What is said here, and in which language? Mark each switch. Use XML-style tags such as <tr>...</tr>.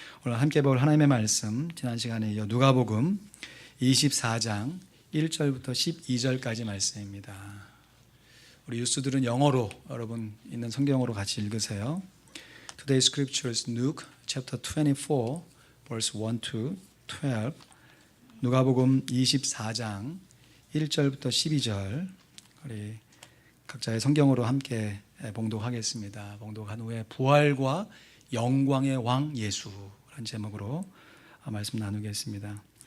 <ko>오늘 함께 볼 하나님의 말씀, 지난 시간에 이어 누가복음 24장 1절부터 12절까지 말씀입니다. 우리 유스들은 영어로 여러분 있는 성경으로 같이 읽으세요.</ko> <en>Today's scripture is Luke chapter 24 verse 1 to 12.</en> <ko>누가복음 24장 1절부터 12절 우리 각자의 성경으로 함께 봉독하겠습니다. 봉독한 후에 부활과 영광의 왕 예수라는 제목으로 말씀 나누겠습니다.</ko>